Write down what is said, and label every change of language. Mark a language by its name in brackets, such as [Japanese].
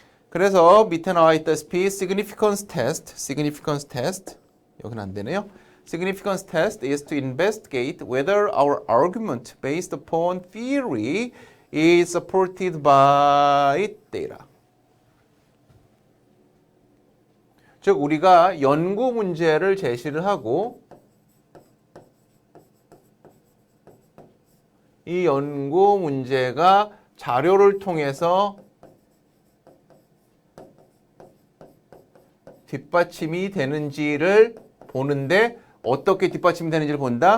[Korean] 그래서 밑에 나와 있다시피 significance test 여기는 안 되네요. [English] Significance test is to investigate whether our argument based upon theory is supported by data. [Korean] 즉 우리가 연구 문제를 제시를 하고 이 연구 문제가 자료를 통해서 뒷받침이 되는지를 보는데, 어떻게 뒷받침이 되는지를 본다?